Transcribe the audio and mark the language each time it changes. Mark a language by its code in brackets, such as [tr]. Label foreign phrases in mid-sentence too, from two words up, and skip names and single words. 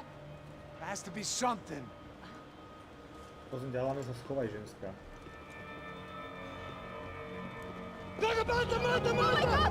[en] Has to be something. [sk] Prosím ťa, hlavne sa schovaj, ženská. [en] Oh my God!